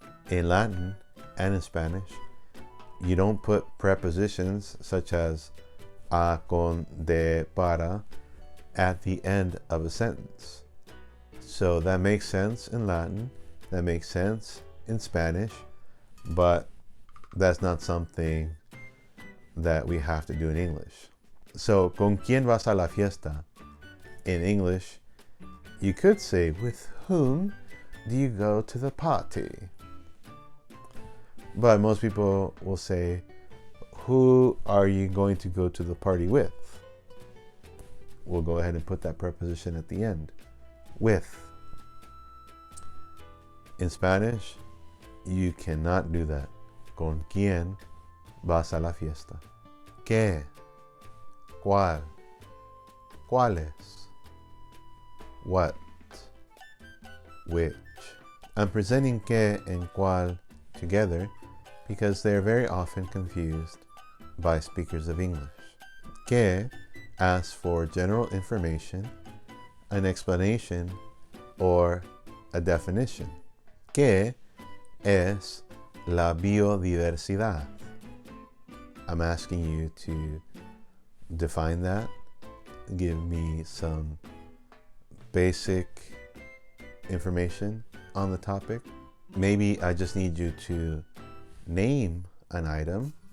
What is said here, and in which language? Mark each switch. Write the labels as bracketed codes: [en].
[en] In Latin and in Spanish, you don't put prepositions such as a, con, de, para at the end of a sentence. So that makes sense in Latin, that makes sense in Spanish, but that's not something that we have to do in English. [es] So, ¿con quién vas a la fiesta? [en] In English, you could say, with whom do you go to the party? But most people will say, who are you going to go to the party with? We'll go ahead and put that preposition at the end. With. In Spanish, you cannot do that. [es] ¿Con quién vas a la fiesta? ¿Qué? ¿Cuál? ¿Cuáles? [en] What? Which? I'm presenting que and cuál together because they are very often confused by speakers of English. Que asks for general information, an explanation, or a definition. [es] ¿Qué es la biodiversidad? [en] I'm asking you to define that, give me some basic information on the topic. Maybe I just need you to name an item.